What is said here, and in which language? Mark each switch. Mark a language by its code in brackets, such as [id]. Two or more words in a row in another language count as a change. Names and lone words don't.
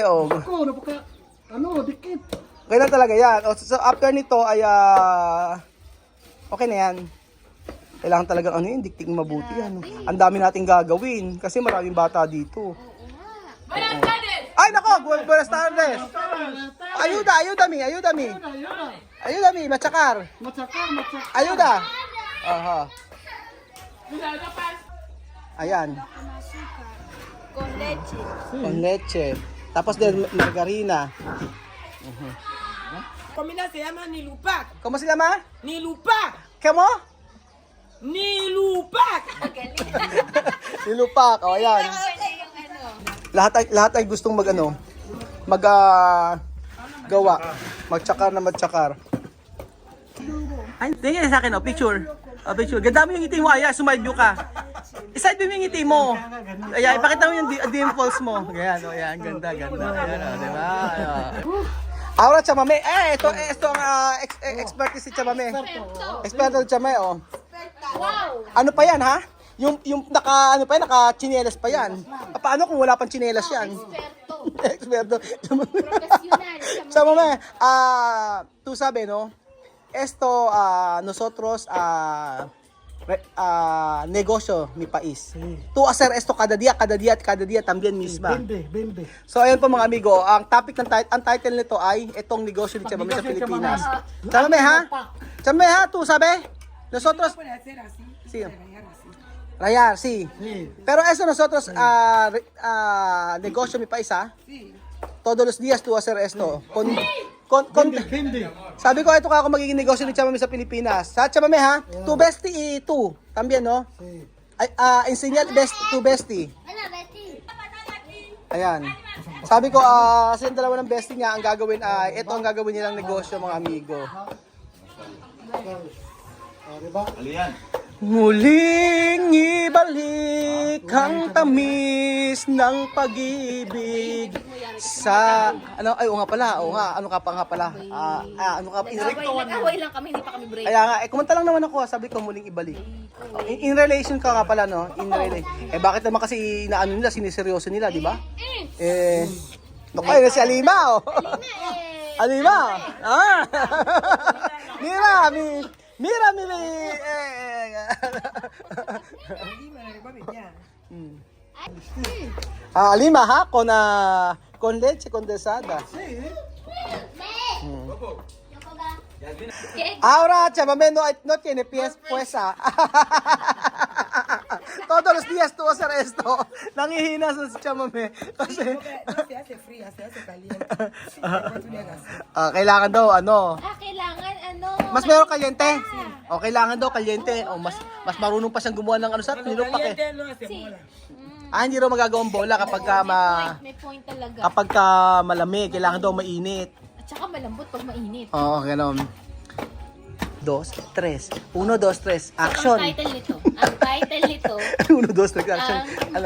[tl] Ako, dikit. Ganyan talaga yan. [en] So after [tl] nito ay okay na yan. Kailangan talagang diktik mabuti yan. Ang dami nating gagawin kasi maraming bata dito. Ay nako, [es] buenas tardes. Ayúdame, matsakar. [tl] Matsakar. [es] Ayuda. Aha. Ayan. Con leche. Con leche. [tl] Tapos din margarina. [es] Comida se llama nilupak. ¿Cómo se llama? Nilupak. ¿Cómo? Nilupak. [tl] Nilupak. O, ayan. Lahat ay gustong gawa. Magtsakar na magtsakar. Ay, tingin sa akin, picture. Picture. Ganda mo yung ngiti mo, Aya, sumide view ka. Iside mo yung ngiti mo. Aya, ipakita mo yung dimples mo. Ganyan, ayan, ganda. Ayan, di ba? Ahora, chamame. Ito ang expertise si chamame. Experto si chamame, Wow! Ano pa yan, ha? Yung naka-chinelas pa yan. Paano kung wala pang chinelas yan? [es] Experto. Experto. Profesional. Chamame, tú sabes, no? Esto, nosotros, negocio, mi país. Tú hacer esto cada día también misma. Bende. [tl] So, ayun po mga amigo, ang title nito ay itong negosyo ni Chamame sa Pilipinas. Chamame, ha? Chamame, [es] ha? Tú sabes? Nosotros, Puede hacer así. sí. Rayar así. Rayar, sí. Sí. Pero eso nosotros, negosyo mi país, ha? Sí. Todos los días tú hacer esto. [tl] Hindi. Sabi ko, ito ka ako magiging negosyo ni Chamame sa Pilipinas. [es] Sa Chamame ha, tu besti y tu. También, no? Ay, enseñar tu besti. [tl] Ano, Betty? Ayan. Sabi ko, sa dalawa ng bestie niya, ang gagawin ay, ito ang gagawin nilang negosyo, mga amigo. Diba? Muling ibalik ang tamis ng pag-ibig sa, ano, ay, oo nga pala, ano ka pa nga pala, ano ka, Nag-away lang kami, hindi pa kami break. kaya nga, kumanta lang naman ako, sabi ko muling ibalik. [en] In relation [tl] ka nga pala, no? [en] In relation. [tl] Bakit naman kasi inaano nila, siniseryoso nila, di ba? Naku, ayun na si Alima, oh. Alima! [es] Mira, mira, Alima, ha? Con leche condensada. Ahora, Chamame no tiene pies, pues, Todos los días tú hacer esto. [tl] Nangihina sa si Chamame. Kasi, No se hace fría, se hace caliente. kailangan daw, ano, Kailangan ano? mas meron kalyente. O, kailangan daw kalyente. O, mas marunong pa siyang gumawa ng ano sa nilupak eh. [es] Caliente no hace bola. [tl] Hindi raw magagawang bola kapag ka May point talaga. kapag ka malamig, kailangan daw mainit. At saka malambot pag mainit. Oo, gano'n. 2, 3. 1, 2, 3. Action. Ang title nito, 1, 2, 3. Action. Ano?